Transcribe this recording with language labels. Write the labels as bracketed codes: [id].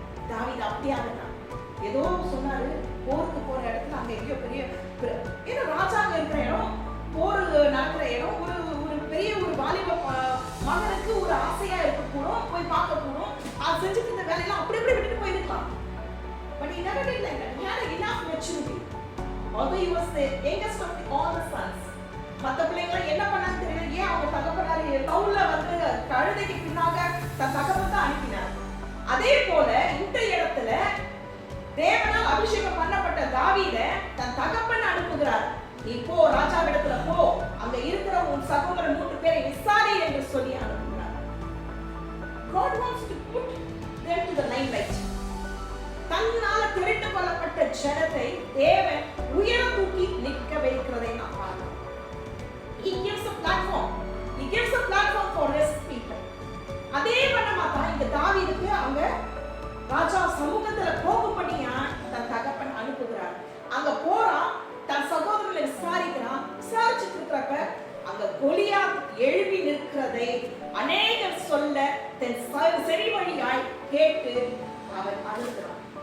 [ta] தாவீது அப்படியாக தான் ஏதோ சொன்னாரு, போருக்கு போற இடத்துல அங்க எங்கேயோ பெரிய ஏன்னா ராஜாங்க இருக்கிற இடம், போர் நடக்கிற இடம், ஒரு பெரிய ஒரு வாலிப மகனுக்கு ஒரு ஆசையா இருக்கக்கூடும், போய் பார்க்க கூடும், அது செஞ்சுட்டு இந்த வேலையெல்லாம் அப்படி அப்படி விட்டுட்டு போயிருக்கலாம். [en] But he never did like that. He had enough maturity. Although he was the youngest of all the sons. [ta] மத்த பிள்ளைங்க என்ன பண்ணான்னு தெரியல, ஏன் அவங்க தகப்பனாரு பவுல்ல வந்து கழுதைக்கு பின்னாக தன் தகப்பன் தான் அனுப்பினார். அதே போல இந்த இடத்துல தேவனால் அபிஷேகம் பண்ணப்பட்ட தாவீதை தன் தகப்பன் அனுப்புகிறார். நீ போ, ராஜாவிடத்துல போ, அங்க இருக்கிற உன் சகோதரன் 3 பேரை விசாரி என்று சொல்லி அனுப்புகிறார். [en] God wants to put them to the limelight. [ta] தன்னால திரட்டு கொள்ளப்பட்ட ஜனத்தை தேவன் உயர தூக்கி நிற்க வைக்கிறதை நாம் பார்க்கிறோம். [en] He gives a platform. He gives a platform for his people. [ta] அதே வண்ணமா தான் இந்த தாவீதுக்கு அவங்க ராஜா சமூகத்துல போகும்படியா தன் தகப்பன் அனுப்புகிறார். அங்க போறான், தன் சகோதரர்களை விசாரிக்கிறான். விசாரிச்சுட்டு இருக்கிறப்ப அங்க கோலியாத் எழுப்பி நிற்கிறதை அநேகர் சொல்ல தன் செவி வழியாய் கேட்டு அவன் அழுகிறான்.